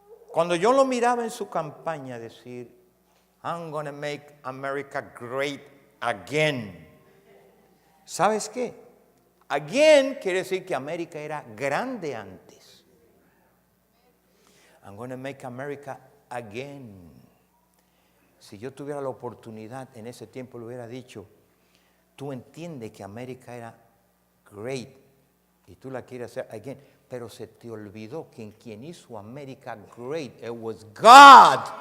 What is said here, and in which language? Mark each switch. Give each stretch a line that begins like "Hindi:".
Spanish: Cuando yo lo miraba en su campaña decir,
English: I'm gonna make America great again.
Spanish: ¿Sabes qué? Again quiere decir que América era grande antes.
English: I'm gonna make America again.
Spanish: Si yo tuviera la oportunidad en ese tiempo le hubiera dicho, tú entiendes que América era great y tú la quieres hacer again, pero se te olvidó que quien hizo América great,
English: it was God.